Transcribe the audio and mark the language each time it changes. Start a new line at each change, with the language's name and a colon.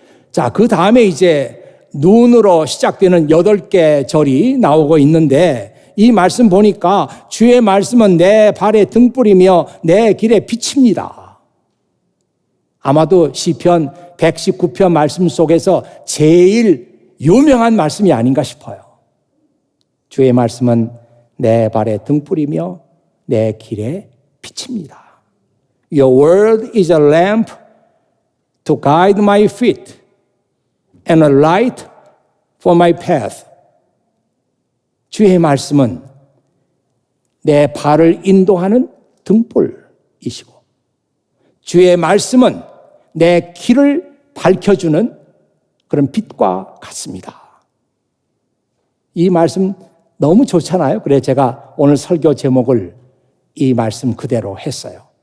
Korean: 자, 그 다음에 이제 눈으로 시작되는 8개 절이 나오고 있는데 이 말씀 보니까 주의 말씀은 내 발에 등불이며 내 길에 빛입니다. 아마도 시편 119편 말씀 속에서 제일 유명한 말씀이 아닌가 싶어요. 주의 말씀은 내 발에 등불이며 내 길에 빛입니다.
English: Your word is a lamp to guide my feet and a light for my path.
Korean: 주의 말씀은 내 발을 인도하는 등불이시고 주의 말씀은 내 길을 밝혀주는 그런 빛과 같습니다. 이 말씀 너무 좋잖아요. 그래서 제가 오늘 설교 제목을 이 말씀 그대로 했어요.